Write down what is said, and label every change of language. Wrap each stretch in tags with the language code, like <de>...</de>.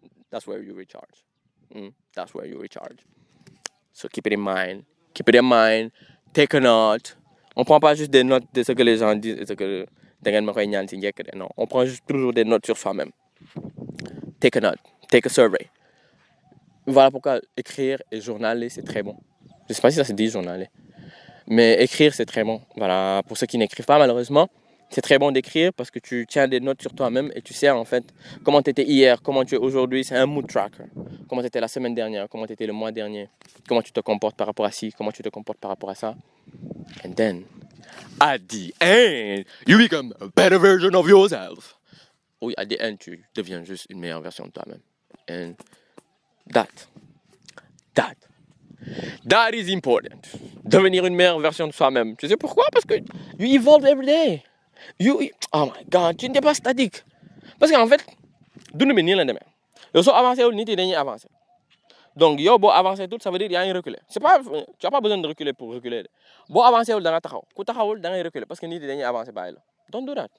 <en>That's where you recharge. That's where you recharge. So keep it in mind. Take a note.</en> <fr>On ne prend pas juste des notes de ce que les gens disent et ce que non, on prend juste toujours des notes sur soi-même.</fr> <en>Take a note. Take a survey.</en> <fr>Voilà pourquoi écrire et journaler, c'est très bon. Je ne sais pas si ça se dit journaler. Mais écrire, c'est très bon. Voilà, pour ceux qui n'écrivent pas, malheureusement, c'est très bon d'écrire parce que tu tiens des notes sur toi-même et tu sais en fait comment tu étais hier, comment tu es aujourd'hui. C'est un mood tracker. Comment tu étais la semaine dernière, comment tu étais le mois dernier, comment tu te comportes par rapport à ci, comment tu te comportes par rapport à ça.</fr> <en>And then, at the end, you become a better version of yourself.</en> <fr>Oui,</fr> <en>at the end,</en> <fr>tu deviens juste une meilleure version de toi-même.</fr> <en>And that is important.</en> <fr>Devenir une meilleure version de soi-même. Tu sais pourquoi? Parce que</fr> <en>you evolve every day. Oh my God,</en> <fr>tu n'es pas statique. Parce qu'en fait,</fr> <wo>dund bi nii la demee. Yow soo avancé wul nit yi dañuy avancer. Donc yow boo avancé</wo> <fr>tout ça veut dire</fr> <wo>yaa ngi reculer.</wo> <fr>Tu n'as pas besoin de reculer pour reculer.</fr> <wo>Boo avancé wul da nga taxaw. Ku taxawul da ngay reculer parce que nit yi dañuy avancer bàyyi la.</wo> <en>Don't do that.</en>